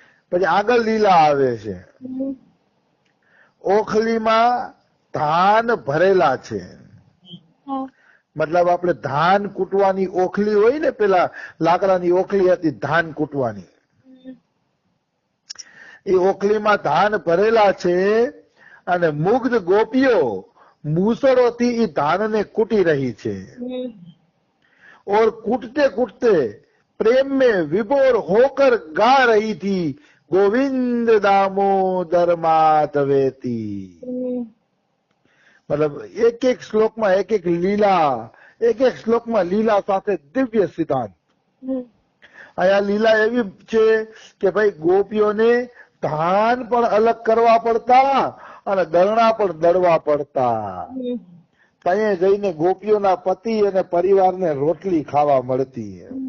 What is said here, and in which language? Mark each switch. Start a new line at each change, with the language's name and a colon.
Gujarati: પછી આગળ લીલા આવે છે. ઓખલીમાં ધાન ભરેલા છે, મતલબ આપણે ધાન કૂટવાની ઓખલી હોય ને, પેલા લાકડાની ઓખલી હતી ધાન કૂટવાની, એ ઓખલીમાં ધાન ભરેલા છે અને મુગ્ધ ગોપીઓ મૂસળોથી એ ધાનને કૂટી રહી છે.
Hindi: और कूटते कूटते प्रेम में विभोर होकर गा रही थी गोविंद दामोदर माधवेती. मतलब एक एक श्लोक में एक एक लीला, एक एक श्लोक में लीला
Gujarati: સાથે દિવ્ય સિદ્ધાંત. અહીંયા લીલા એવી છે કે ભાઈ ગોપીઓને ધાન પણ અલગ કરવા પડતા અને દરણા પણ દળવા પડતા. ત્યાં જઈને ગોપીઓના પતિ અને પરિવારને રોટલી ખાવા મળતી.